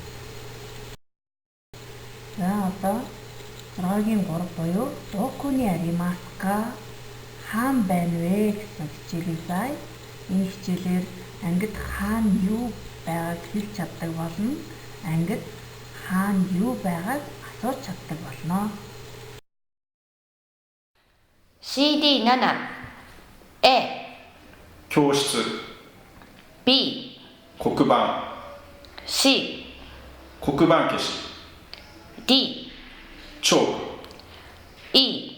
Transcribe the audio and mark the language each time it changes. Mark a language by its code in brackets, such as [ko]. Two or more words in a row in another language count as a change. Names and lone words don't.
[mn] За одоо 6-гийн 3 буюу [ja] どこにありますか? [mn] Хаан байна вэ гэсэн хичээлийг заая. Энэ хичээлээр ангид хаана юу байгааг хэлж чаддаг болно. Ангид хаана юу байгааг асууж чаддаг болно. CD 7 A [ja] 教室 B 黒板 C 黒板消し D チョーク E